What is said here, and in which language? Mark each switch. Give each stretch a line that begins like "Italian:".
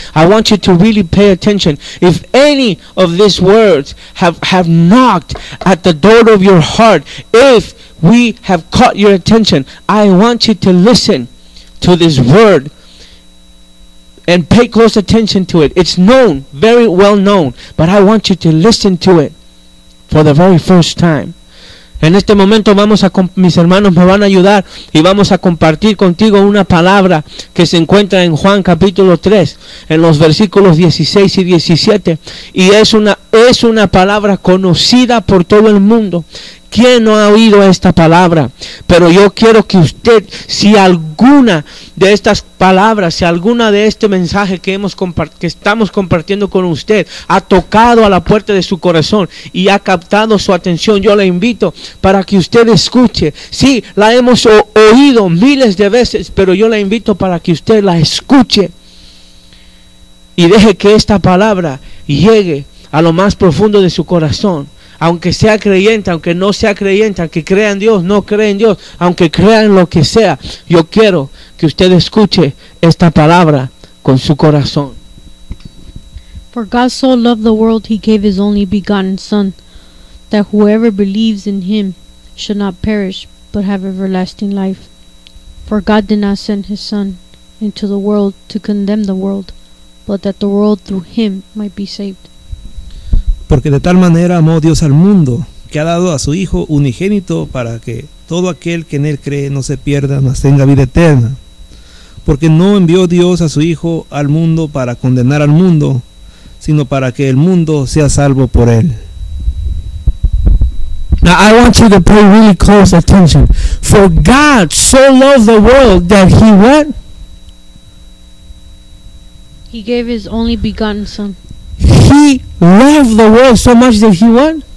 English: I want you to really pay attention. If any of these words have knocked at the door of your heart, if we have caught your attention, I want you to listen to this word and pay close attention to it. It's known, very well known, but I want you to listen to it for the very first time.
Spanish: En este momento mis hermanos me van a ayudar y vamos a compartir contigo una palabra que se encuentra en Juan capítulo 3, en los versículos 16 y 17. Y es una palabra conocida por todo el mundo. ¿Quién no ha oído esta palabra? Pero yo quiero que usted, si alguna de estas palabras, si alguna de este mensaje que estamos compartiendo con usted ha tocado a la puerta de su corazón y ha captado su atención, yo le invito para que usted escuche. Sí, la hemos oído miles de veces, pero yo le invito para que usted la escuche y deje que esta palabra llegue a lo más profundo de su corazón. Aunque sea creyente, aunque no sea creyente, aunque crea en Dios, no crea en Dios, aunque crea en lo que sea, yo quiero que usted escuche esta palabra con su corazón.
English: For God so loved the world, he gave his only begotten Son, that whoever believes in him should not perish, but have everlasting life. For God did not send his Son into the world to condemn the world, but that the world through him might be saved.
Spanish: Porque de tal manera amó Dios al mundo, que ha dado a su Hijo unigénito para que todo aquel que en él cree no se pierda, mas tenga vida eterna. Porque no envió Dios a su Hijo al mundo para condenar al mundo, sino para que el mundo sea salvo por él.
English: Now I want you to pay really close attention. For God so loved the world that he what? He gave his only begotten Son. He loved the world so much that he what?